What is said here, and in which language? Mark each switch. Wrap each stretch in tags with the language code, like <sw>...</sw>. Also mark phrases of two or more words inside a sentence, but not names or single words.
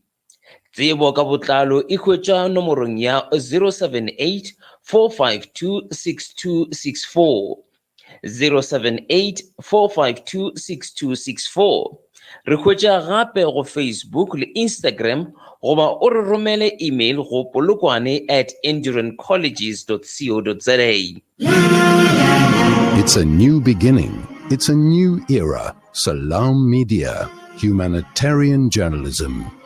<nso>Tsebo ka botlalo e hwetša nomorong ya 078 452 6264. 078 452 6264. Re hwetša gape go Facebook le Instagram goba o re romele email go polokwane@endurancolleges.co.za.</nso> <en>It's a new beginning. It's a new era. Salam Media, humanitarian journalism.</en>